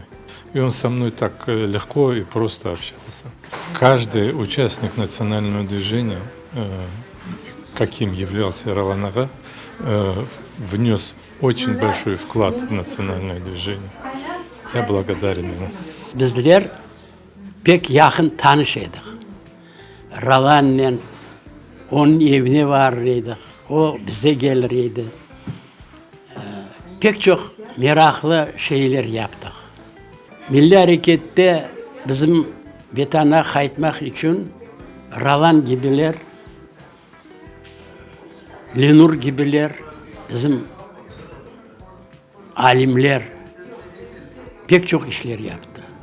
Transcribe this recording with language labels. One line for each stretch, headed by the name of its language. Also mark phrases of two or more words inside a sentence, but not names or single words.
Russian: И он со мной так легко и просто общался. Каждый участник национального движения, каким являлся Ролан Ага, внес очень большой вклад в национальное движение. Я благодарен ему.
Crimean Tatar: Bizler pek yakın tanışıydık. Rolan'la onun evine varırdık. O bize gelirdi. Pek çok meraklı şeyler yaptık. Milli Hareket'te bizim vatana kayıtmak için Rolan gibiler, Ленур gibiler, bizim alimler pek çok işler yaptı.